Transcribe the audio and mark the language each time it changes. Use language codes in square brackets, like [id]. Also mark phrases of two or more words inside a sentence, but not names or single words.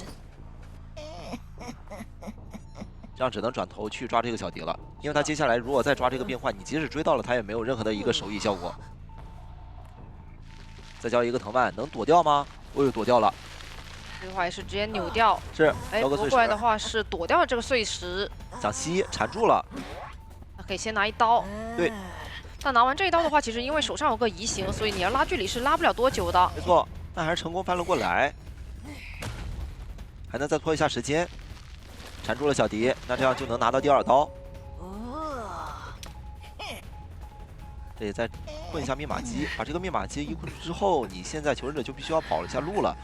[zh] 這樣只能轉頭去抓這個小迪了，因為他接下來如果再抓這個病患，你即使追到了他也沒有任何的一個手藝效果。再交一個藤蔓，能躲掉嗎？哦呦，躲掉了。這個話也是直接扭掉。是，哎，過來的話是躲掉了這個碎石。想吸，纏住了。那可以先拿一刀。對。但拿完這一刀的話，其實因為手上有個移形，所以你要拉距離是拉不了多久的。沒錯，但還是成功翻了過來，還能再拖一下時間。纏住了小迪，那這樣就能拿到第2刀。這裡再困一下密碼機，把這個密碼機一困住之後，你現在求生者就必須要跑一下路了。